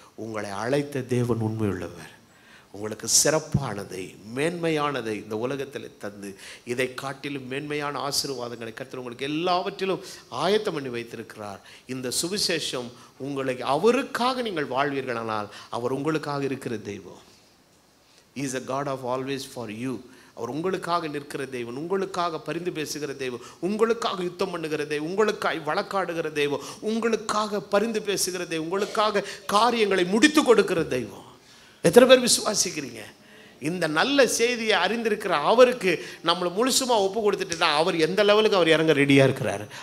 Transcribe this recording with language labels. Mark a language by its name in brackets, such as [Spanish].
[Tamil] உங்களை அழைத்த தேவன் உண்மையுள்ளவர். உங்களுக்கு சிறப்பானதை, மேன்மையானதை இந்த உலகத்தில் தந்து, இதை காட்டிலும் மேன்மையான ஆசீர்வாதங்களை கர்த்தர் உங்களுக்கு எல்லாவற்றிலும் ஆயத்தம் பண்ணி வைத்திருக்கிறார். இந்த சுவிசேஷம் உங்களை, அவருக்காக நீங்கள் வாழ்வீர்களானால் அவர் உங்களுக்காக இருக்கிற தெய்வம். [English] He is a God of always for you. [Tamil] அவர் உங்களுக்காக நிற்கிற தெய்வம், உங்களுக்காக பரிந்து பேசுகிற தெய்வம், உங்களுக்காக யுத்தம் பண்ணுகிற தெய்வம், உங்களுக்காக வழக்காடுகிற தெய்வம், உங்களுக்காக பரிந்து பேசுகிற தெய்வம், உங்களுக்காக காரியங்களை முடித்து கொடுக்கிற தெய்வம். எத்தனை பேர் விசுவாசிக்கிறீங்க? இந்த நல்ல செய்தியை அறிந்திருக்கிற அவருக்கு நம்மளை முழுசுமாக ஒப்பு கொடுத்துட்டுனா அவர் எந்த லெவலுக்கு அவர் இறங்க ரெடியாக இருக்கிறாரு.